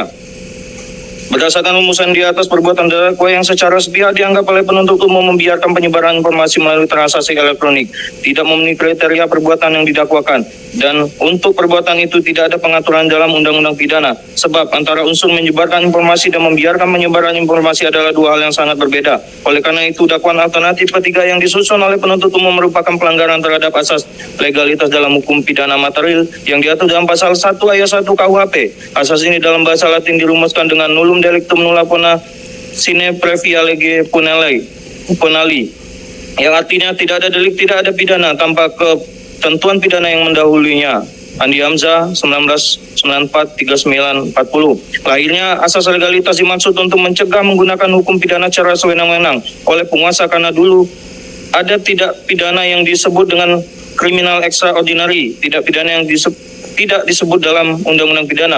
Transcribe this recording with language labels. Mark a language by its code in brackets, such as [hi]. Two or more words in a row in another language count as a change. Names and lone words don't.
[id] Berdasarkan rumusan di atas, perbuatan terdakwa yang secara sepihak dianggap oleh penuntut umum membiarkan penyebaran informasi melalui transaksi elektronik tidak memenuhi kriteria perbuatan yang didakwakan, dan untuk perbuatan itu tidak ada pengaturan dalam undang-undang pidana, sebab antara unsur menyebarkan informasi dan membiarkan penyebaran informasi adalah 2 hal yang sangat berbeda. Oleh karena itu, dakwaan alternatif ketiga yang disusun oleh penuntut umum merupakan pelanggaran terhadap asas legalitas dalam hukum pidana material yang diatur dalam pasal 1 ayat 1 KUHP. Asas ini dalam bahasa Latin dirumuskan dengan [la] nullum delictum nulla pona sine previa lege punali, [id] yang artinya tidak ada delik, tidak ada pidana tanpa ketentuan pidana yang mendahulunya. Andi Hamzah 1994-39-40. Lahirnya asas legalitas dimaksud untuk mencegah menggunakan hukum pidana secara sewenang-wenang oleh penguasa, karena dulu ada tidak pidana yang disebut dengan [en] criminal extraordinary, [id] tidak pidana yang tidak disebut dalam undang-undang pidana.